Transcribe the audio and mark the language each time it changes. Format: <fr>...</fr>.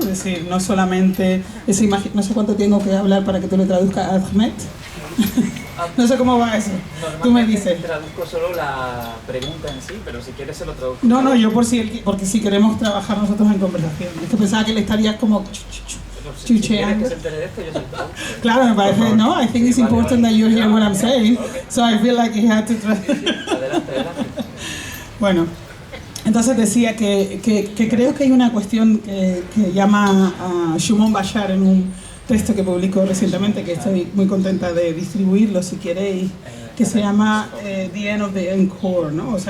<es>Es decir, no solamente esa imagen. No sé cuánto tengo que hablar para que tú lo traduzcas, Ahmed. No sé cómo va eso. Tú me dices. Traduzco solo la pregunta en sí, pero si quieres se lo traduzco. No, yo porque si queremos trabajar nosotros en conversación. Es que pensaba que le estarías como chucheando. Claro, me parece, no,</es> <en>I think it's important that you hear what I'm saying. So I feel like he had to try.</en> <es>Adelante. Bueno, entonces decía que creo que hay una cuestión que llama a Shimon Bashar en un texto que publicó recientemente, que estoy muy contenta de distribuirlo si queréis, que se llama The End of the Encore, ¿no?</es>